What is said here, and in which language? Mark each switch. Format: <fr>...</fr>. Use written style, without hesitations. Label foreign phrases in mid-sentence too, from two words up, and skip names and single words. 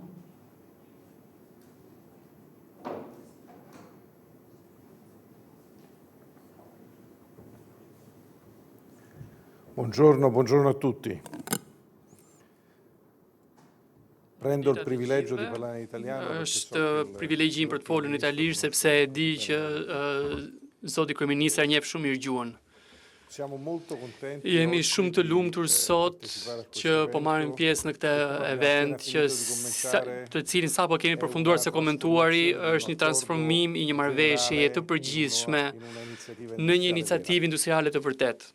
<it>Buongiorno a tutti. Prendo il privilegio di parlare in italiano.</it> <sq>Është privilegjim për të folur në italisht sepse e di që zoti kryeministri njeh shumë mirë gjuhën. Jemi shumë të lumtur sot që po marrim pjesë në këtë event të cilin sapo kemi përfunduar se komentuari është një transformim i një marrëveshjeje të përgjithshme në një iniciativë industriale të vërtetë.</sq>